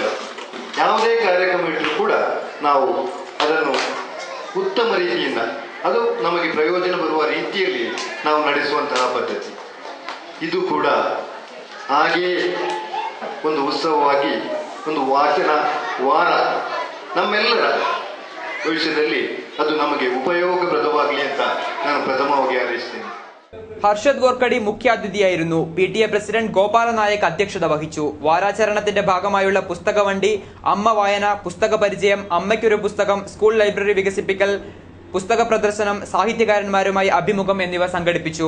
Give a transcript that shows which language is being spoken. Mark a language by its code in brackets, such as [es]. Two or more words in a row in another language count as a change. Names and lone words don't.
[kn] ಯಾವುದೇ ಕಾರ್ಯಕ್ರಮ ಇಟ್ಟರೂ ಕೂಡ ನಾವು ಅದನ್ನು ಉತ್ತಮ ರೀತಿಯಿಂದ, ಅದು ನಮಗೆ ಪ್ರಯೋಜನ ಬರುವ ರೀತಿಯಲ್ಲಿ ನಾವು ನಡೆಸುವಂತಹ ಪದ್ಧತಿ. ಇದು ಕೂಡ ಹಾಗೆಯೇ ಒಂದು ಉತ್ಸವವಾಗಿ ಒಂದು ವಾಚನ ವಾರ ನಮ್ಮೆಲ್ಲರ ಭವಿಷ್ಯದಲ್ಲಿ ಅದು ನಮಗೆ ಉಪಯೋಗಪ್ರದವಾಗಲಿ ಅಂತ ನಾನು ಪ್ರಥಮವಾಗಿ ಹಾರೈಸ್ತೇನೆ. [ml] ഹർഷദ് ഗോർക്കടി മുഖ്യാതിഥിയായിരുന്നു. PTA പ്രസിഡന്റ് ഗോപാല നായക് അധ്യക്ഷത വഹിച്ചു. വാരാചരണത്തിന്റെ ഭാഗമായുള്ള പുസ്തക വണ്ടി, അമ്മ വായന, പുസ്തക പരിചയം, അമ്മയ്ക്കൊരു പുസ്തകം, സ്കൂൾ ലൈബ്രറി വികസിപ്പിക്കൽ, പുസ്തക പ്രദർശനം, സാഹിത്യകാരന്മാരുമായി അഭിമുഖം എന്നിവ സംഘടിപ്പിച്ചു.